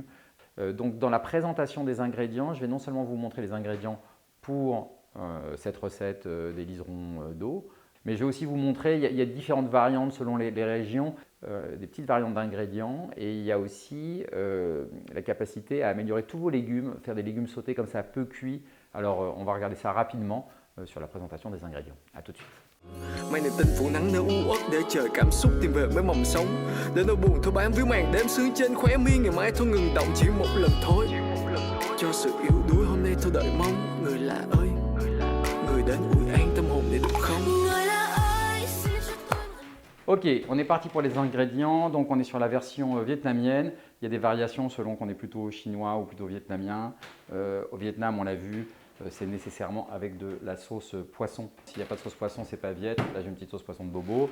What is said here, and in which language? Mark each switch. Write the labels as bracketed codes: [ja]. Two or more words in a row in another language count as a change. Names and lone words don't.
[fr] Donc dans la présentation des ingrédients, je vais non seulement vous montrer les ingrédients pour cette recette des liserons d'eau, mais je vais aussi vous montrer, il y a différentes variantes selon les régions, des petites variantes d'ingrédients, et il y a aussi la capacité à améliorer tous vos légumes, faire des légumes sautés comme ça peu cuits. Alors on va regarder ça rapidement sur la présentation des ingrédients. A tout de suite. [vi] Mang niềm tin phủ nắng nơi u uất để chờ cảm xúc tìm về với mầm sống. Để nỗi buồn thôi bám víu màn đêm sương trên khóe mi ngày mai thôi ngừng động chỉ một lần thôi. Cho sự yếu đuối hôm nay thôi đợi mong người lạ ơi, người đến ủi an tâm hồn để được không. [fr] Ok, on est parti pour les ingrédients. Donc on est sur la version vietnamienne. Il y a des variations selon qu'on est plutôt chinois ou plutôt vietnamien. Au Vietnam, on l'a vu, c'est nécessairement avec de la sauce poisson. S'il n'y a pas de sauce poisson, c'est pas viet. Là, j'ai une petite sauce poisson de bobo.